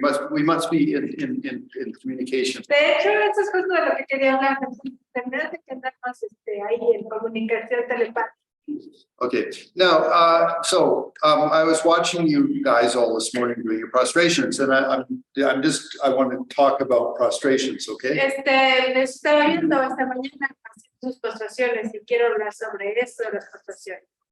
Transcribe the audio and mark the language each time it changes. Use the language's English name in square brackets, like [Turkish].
[English] We must be in communication. [Spanish] De hecho, eso es justo de lo que quería hablar. Tendrás que andar más ahí en comunicación telepática. [English] Okay, now, I was watching you guys all this morning doing your prostrations, and I want to talk about prostrations, okay? [Spanish] Les estaba viendo esta mañana haciendo sus postraciones y quiero hablar sobre eso de las postraciones.